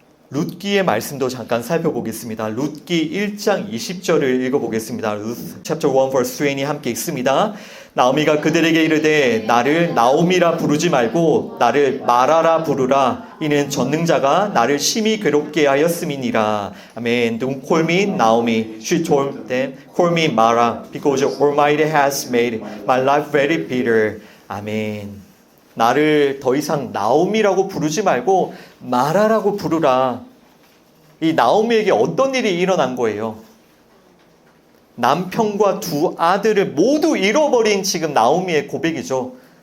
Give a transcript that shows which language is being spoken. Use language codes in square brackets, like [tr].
[ko] 룻기의 말씀도 잠깐 살펴보겠습니다. 룻기 1장 20절을 읽어보겠습니다. [en] Ruth chapter 1 verse 3 [ko] 이 함께 있습니다. 나오미가 그들에게 이르되 나를 나오미라 부르지 말고 나를 마라라 부르라. 이는 전능자가 나를 심히 괴롭게 하였음이니라. [en] 아멘. Don't call me Naomi. She told them, call me Mara, because the Almighty has made my life very bitter. [ko] 아멘. 나를 더 이상 나오미라고 부르지 말고 마라라고 부르라. 이 나오미에게 어떤 일이 일어난 거예요? 남편과 두 아들을 모두 잃어버린 지금 나오미의 고백이죠.